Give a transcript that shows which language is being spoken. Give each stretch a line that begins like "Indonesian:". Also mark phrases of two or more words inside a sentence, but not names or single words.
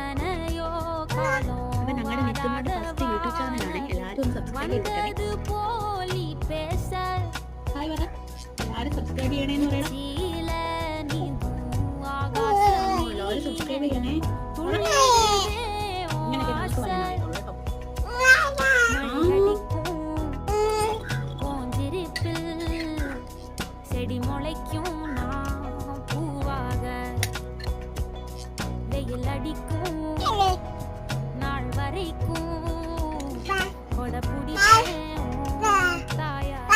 Malayalam: അപ്പൊ ഞങ്ങളുടെ നിത്യമായിട്ട് ഫസ്റ്റ് യൂട്യൂബ് ചാനലാണ്. എല്ലാവരും ഒന്ന് സബ്സ്ക്രൈബ് ചെയ്തിട്ടേ. ഹായ് പറ. എല്ലാവരും സബ്സ്ക്രൈബ് ചെയ്യണേന്ന് പറയണം. എല്ലാവരും സബ്സ്ക്രൈബ് ചെയ്യണേ. ഇങ്ങനെയൊക്കെ നമുക്ക് പറയാനായിട്ടുള്ളൂ കേട്ടോ.
Tamil: செடி முளைக்கும் நான் பூவாக, வெயில் அடிக்கும் நாள் வரைக்கும் கொடை பிடிப்பேன் தாயா.